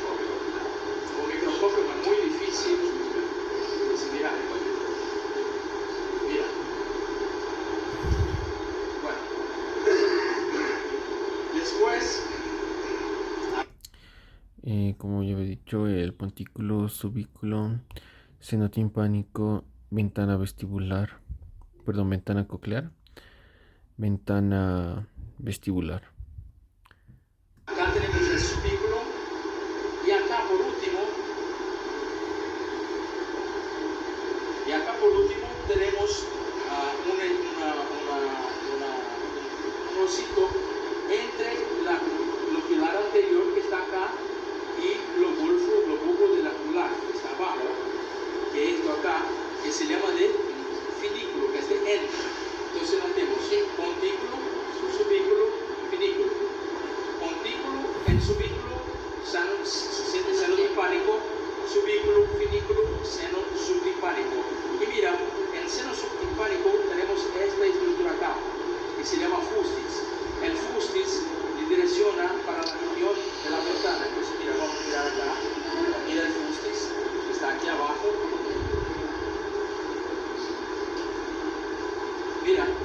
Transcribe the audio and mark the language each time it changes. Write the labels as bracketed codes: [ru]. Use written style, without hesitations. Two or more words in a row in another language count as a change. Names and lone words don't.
[es] Con microscopio es muy difícil. Mira. Bueno. Después. Como ya había dicho, el pontículo, subículo, seno timpánico, ventana vestibular, perdón, ventana coclear, ventana vestibular. Acá tenemos el subículo y acá por último tenemos un osito entre lo pilar anterior que está acá y los bulbos de la ocular que está abajo, que esto acá, que se llama de finículo, que es de N. Entonces tenemos pontículo, subículo, finículo. Pontículo, el subículo, seno timpánico, subículo, finículo, seno subtimpánico. Y mira, en el seno subtimpánico tenemos esta estructura acá, que se llama fustis. El fustis direcciona para la región de la ventana. Entonces mira, vamos a mirar acá. Mira el fustis, que está aquí abajo. Mira.